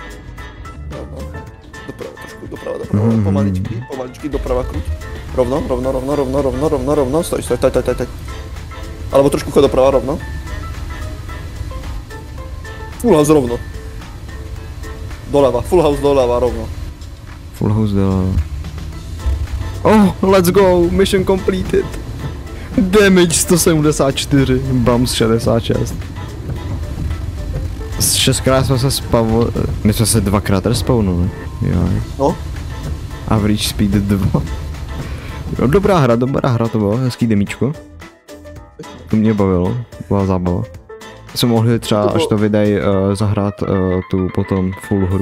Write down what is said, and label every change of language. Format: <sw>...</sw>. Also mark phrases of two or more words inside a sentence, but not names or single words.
<sk>Doprava. Pomaličky, doprava kruť. Rovno. Stoj. Alebo trošku chod doprava rovno.</sk> <en>Full house rovno.</en> <sk>Doľava,</sk> <en>full house</en> <sk>doľava rovno.</sk> <en>Oh, let's go, mission completed. Damage 174, bums 66.</en> <cs>Z 6krát jsme se my jsme se 2krát respawnuli. No.</cs> <en>Average speed 2.</en> <cs>No, dobrá hra to bylo, hezký demíčko. To mě bavilo, byla zábava. Jsme mohli třeba, až to vydají, zahrát tu potom full hru.</cs>